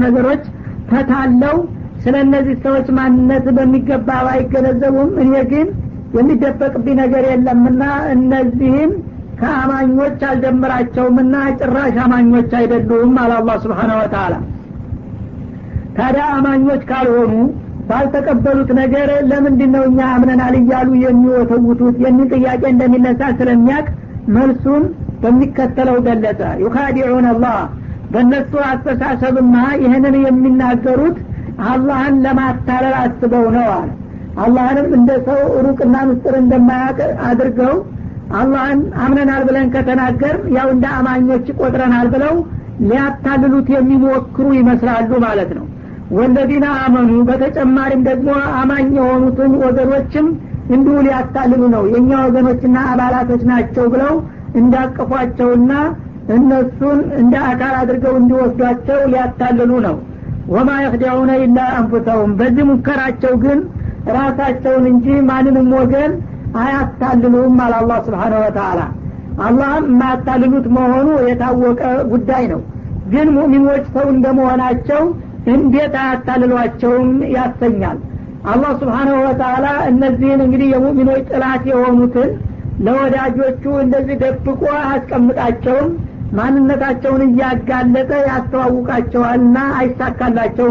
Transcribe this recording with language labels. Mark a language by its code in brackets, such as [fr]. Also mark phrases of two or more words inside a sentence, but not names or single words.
[am] ነገሮች ተታለው ስለነዚህ ሰዎች ማንነት በሚገባ ባይገነዘቡም እኔ ግን የሚደበቅብኝ ነገር የለምና እነዚህን ከአማኞች አልጀምራቸውምና ጭራሽ አማኞች አይደሉም አለ አላህ [ar] سبحانه وتعالى። [am] ታዲያ አማኞች ካልሆኑ ባልተቀበሉት ነገር ለምንድነው እኛ አምነናል እያሉ የሚወተውቱት የሚል ጥያቄ እንደሚነሳ ስለሚያቅ መልሱን በሚከተለው ገለጸ [ar] يخادعون الله [am] በእነሱ አስተሳሰብማ ይህንን የሚናገሩት አላህን ለማታለል አስበው ነው አለ አላህንም እንደ ሰው ሩቅና ምስጥር እንደማያውቅ አድርገው አላህን አምነናል ብለን ከተናገር ያው እንደ አማኞች ቆጥረናል ብለው ሊያታልሉት የሚሞክሩ ይመስላሉ ማለት ነው [ar] والذين آمنوا [am] በተጨማሪም ደግሞ አማኝ የሆኑትን ወገኖችም እንዲሁ ሊያታልሉ ነው የኛ ወገኖችና አባላቶች ናቸው ብለው እንዳቀፏቸውና እነሱን እንደ አካል አድርገው እንዲወስዷቸው ሊያታልሉ ነው [ar] وما يخدعون إلا أنفسهم [am] በዚህ ሙከራቸው ግን ራሳቸውን እንጂ ማንንም ወገን አያታልሉም አለ አላህ [ar] سبحانه وتعالى [am] አላህም ማታልሉት መሆኑ የታወቀ ጉዳይ ነው ግን ሙእሚኖች ሰው እንደመሆናቸው እንዴት አያታልሏቸውም ያሰኛል አላህ [ar] سبحانه وتعالى [am] እነዚህን እንግዲህ የሙእሚኖች ጥላት የሆኑትን ለወዳጆቹ እንደዚህ ደብቆ አስቀምጣቸውም ማንነታቸውን እያጋለጠ ያስተዋውቃቸዋልና አይሳካላቸውም